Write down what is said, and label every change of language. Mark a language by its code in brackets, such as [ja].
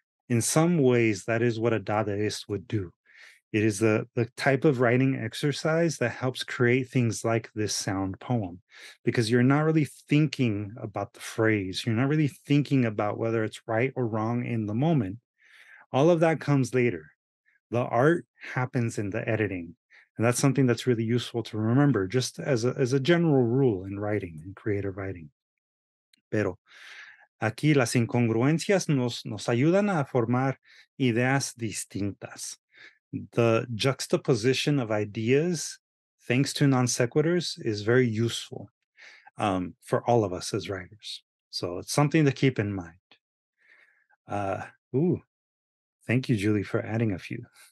[en] In some ways, that is what a Dadaist would do. It is the type of writing exercise that helps create things like this sound poem, because you're not really thinking about the phrase. You're not really thinking about whether it's right or wrong in the moment. All of that comes later. The art happens in the editing. And that's something that's really useful to remember, just as a general rule in writing, in creative writing. [es] Pero aquí las incongruencias nos ayudan a formar ideas distintas. [en] The juxtaposition of ideas, thanks to non sequiturs, is very useful for all of us as writers. So it's something to keep in mind. Ooh, thank you, Julie, for adding a few.